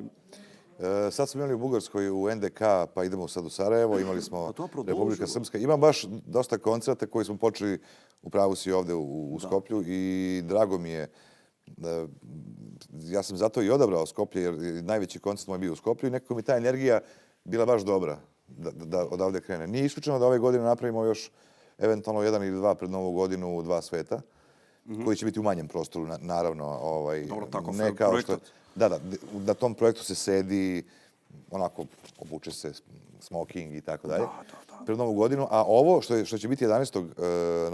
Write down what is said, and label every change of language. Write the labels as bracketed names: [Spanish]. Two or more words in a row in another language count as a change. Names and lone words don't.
[Serbian] Сад сме имали у Бугарској, у НДК, па идемо сад у Сараево, имали смо Република Српска. Има баш доста концерта кои смо почели управо си овде у Скопју и драго ми е. [Macedonian] Јас сам затоа [Serbian] и одабрал Скопје, jer највеći концерт мој био у Скопју и некако ми таа енергија била баш добра да одавде крене. Nije isključeno da ove godine napravimo još eventualno 1 ili 2 pred Novu godinu u 2 sveta, koji će biti u manjem prostoru, naravno. Dobro, tako ne kao što, da, na tom projektu se sedi, onako, obuče se smoking i tako dalje. Pred Novu godinu, a ovo što će biti 11.